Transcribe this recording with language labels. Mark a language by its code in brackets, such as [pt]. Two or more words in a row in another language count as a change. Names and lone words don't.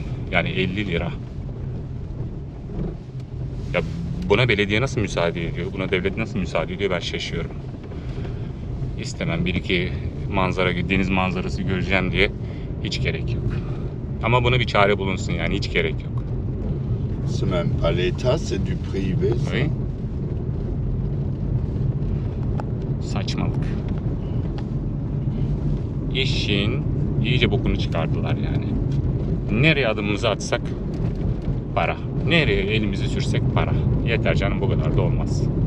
[tr] Yani 50 lira. Ya buna belediye nasıl müsaade ediyor? Buna devlet nasıl müsaade ediyor? Ben şaşıyorum. İstemem. Bir iki manzara, deniz manzarası göreceğim diye hiç gerek yok. Ama buna bir çare bulunsun, yani hiç gerek yok. [fr] C'est même pas l'État, c'est du privé. Ça. Oui. [tr] Saçmalık. İşin iyice bokunu çıkardılar yani. Nereye adımımızı atsak para. Nereye elimizi sürsek para. Yeter canım, bu kadar da olmaz.